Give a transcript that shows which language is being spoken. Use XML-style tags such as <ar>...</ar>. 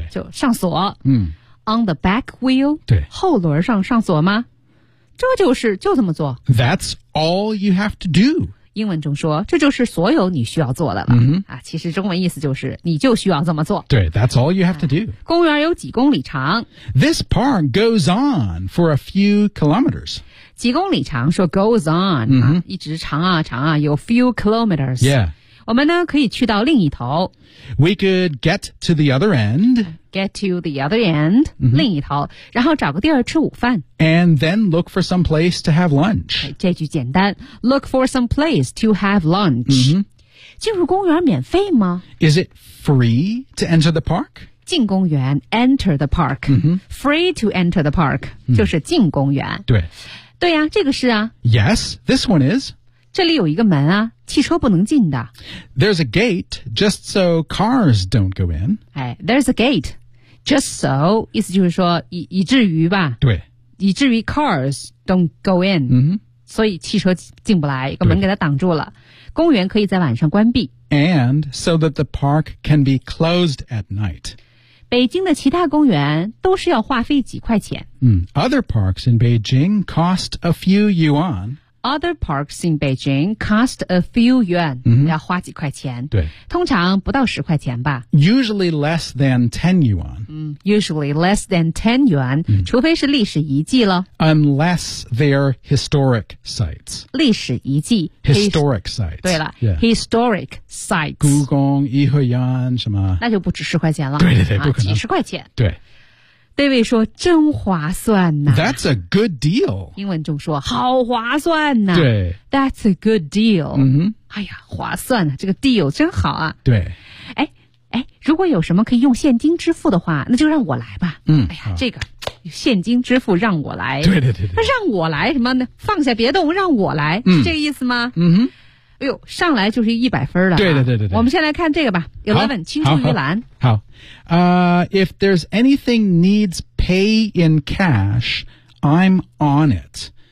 <zh>就上锁。</zh> <en>On the back wheel?</en> <zh>对。后轮上上锁吗这就是就这么做。</zh> <en>That's all you have to do.</en> <zh>英文中说这就是所有你需要做的了。其实中文意思就是你就需要这么做。对</zh> <en>,that's all you have to do.</en> <zh>公园有几公里长。</zh> <en>This park goes on for a few kilometers.</en> <zh>几公里长说</zh> <en>goes on,、</en> <zh>一直长啊有</zh> <en>few kilometers. Yeah.</en> <zh>我们呢可以去到另一头。</zh> <en>We could get to the other end. Get to the other end,、</en> <zh>另一头然后找个地儿吃午饭。</zh> <en>And then look for some place to have lunch.</en> <zh>这句简单。</zh> <en>Look for some place to have lunch.、</en> <zh>进入公园免费吗</zh> <en>?Is it free to enter the park?</en> <zh>进公园</zh> <en>,enter the park.、Free to enter the park,、</en> <zh>就是进公园。对呀这个是啊。</zh> <en>Yes, this one is.</en> <zh>这里有一个门啊。汽车不能进的。</zh> <en>There's a gate, just so cars don't go in. There's a gate, just so,</en> <zh>意思就是说以至于吧。对。以至于</zh> <en>cars don't go in.、</en> <zh>所以汽车进不来一个门给它挡住了。公园可以在晚上关闭。</zh> <en>And so that the park can be closed at night.</en> <zh>北京的其他公园都是要花费几块钱。</zh> <en>Other parks in Beijing cost a few yuan. Other parks in Beijing cost a few yuan,、</en> <zh>要花几块钱。对。通常不到十块钱吧。</zh> <en>Usually less than 10 yuan.、 usually less than 10 yuan,、</en> <zh>除非是历史遗迹了。</zh> <en>Unless they're historic sites.</en> <zh>历史遗迹。</zh> <en>Historic sites.</en> <zh>对了、</zh> <en>historic sites.</en> <zh>故宫、颐和园什么。那就不止十块钱了。对，不可能。几十块钱。对。 David 说真划算呐。</zh> <en>That's a good deal.</en> <zh>英文中说好划算呐。对。</zh> <en>That's a good deal.、</en> <zh>哎呀划算啊这个</zh> <en>deal</en> <zh>真好啊。对。如果有什么可以用现金支付的话那就让我来吧。这个现金支付让我来。对。让我来什么呢放下别动让我来、是这个意思吗哎呦上来就是100分了、对。我们先来看这个吧。11, 青出于蓝。好。</zh> <en>If there's anything needs pay in cash, I'm on it.</en>